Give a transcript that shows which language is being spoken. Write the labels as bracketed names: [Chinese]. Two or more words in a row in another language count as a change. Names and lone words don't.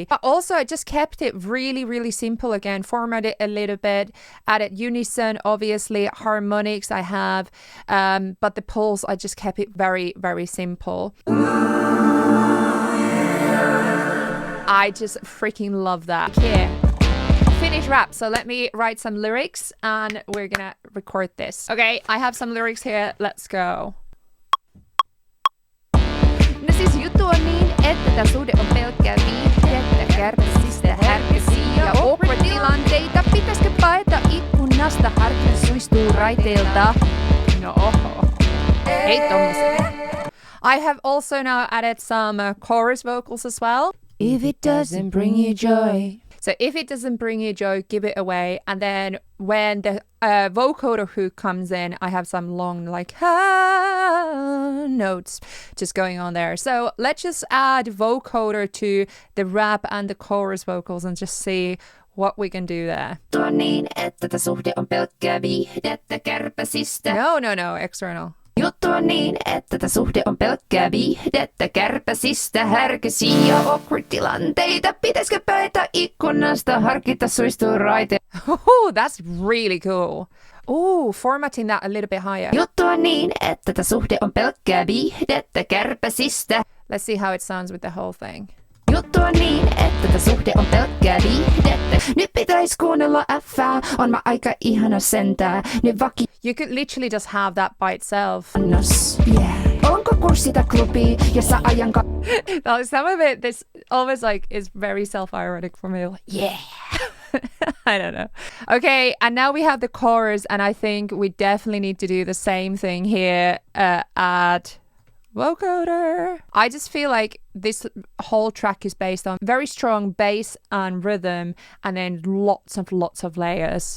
[English] But also I just kept it really, really simple again, formatted a little bit, added unison, obviously harmonics I have, but the pulse I just kept it very, very simple. I just freaking love that. Here, Finnish rap. So let me write some lyrics and we're gonna record this. Okay, I have some lyrics here. Let's go. [Finnish] No siis juttu on niin, että tässä suhde on pelkkää viihdettä, Kärpäsistä, härkäsii ja awekward tilanteita. Pitäiskö paeta ikkunasta, Harkita suistuu raiteilta? No ohhoh. Ei tommosen. [English] I have also now added some chorus vocals as well. If it doesn't bring you joy. So if it doesn't bring you joy, give it away. And then when the vocoder hook comes in, I have some long like notes just going on there. So let's just add vocoder to the rap and the chorus vocals and just see what we can do there. [Finnish] Niin, että suhde on pelkkää viihdettä Kärpäsistä. [English] No, external. [Finnish] Juttu on niin, että suhde on pelkkää viihdettä Kärpäsistä, härkäsii ja awekward tilanteita. Pitäiskö paeta ikkunasta, Harkita, suistuu, raiteilta. [English] Oh, that's really cool. Oh, formatting that a little bit higher. [Finnish] Juttu on niin, että suhde on pelkkää viihdettä Kärpäsistä. [English] Let's see how it sounds with the whole thing. [Finnish] Juttu on niin, että suhde on pelkkää viihdettä. Nyt pitäis kuunnella F:ää, on mä aika ihana sentää. Nyt [English] You could literally just have that by itself. yeah. [Finnish] Onko kurssi tai klubi, jossa ajan [English] Some of it, this always like is very self-ironic for me. Like, yeah. I don't know. Okay, and now we have the chorus, and I think we definitely need to do the same thing here at Vocoder. I just feel like this whole track is based on very strong bass and rhythm, and then lots of layers.